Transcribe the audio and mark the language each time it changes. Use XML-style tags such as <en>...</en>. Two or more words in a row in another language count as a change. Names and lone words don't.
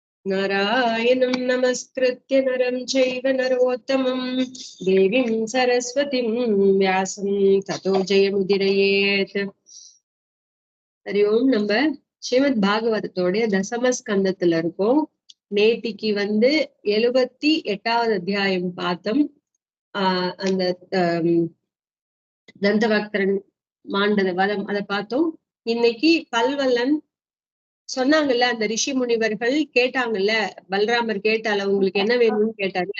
<sa>नारायणं नमस्कृत्य नरं चैव नरोत्तमं देवीं सरस्वतीं व्यासं ततो जयमुदीरयेत्. हरि ओम.</sa> <ta>நம்ம ஸ்ரீமத் பாகவதத்தோடைய தசம ஸ்கந்தத்துல இருக்கோம். நேத்திக்கு 78வது அத்தியாயம் பார்த்தோம். அந்த தந்தவக்தரன் மாண்டத வதம் அதை பார்த்தோம். இன்னைக்கு பல்வல்லன் சொன்னாங்கல்ல, அந்த ரிஷி முனிவர்கள் கேட்டாங்கல்ல, பல்ராமர் கேட்டால உங்களுக்கு என்ன வேணும்னு கேட்டாங்க.</ta>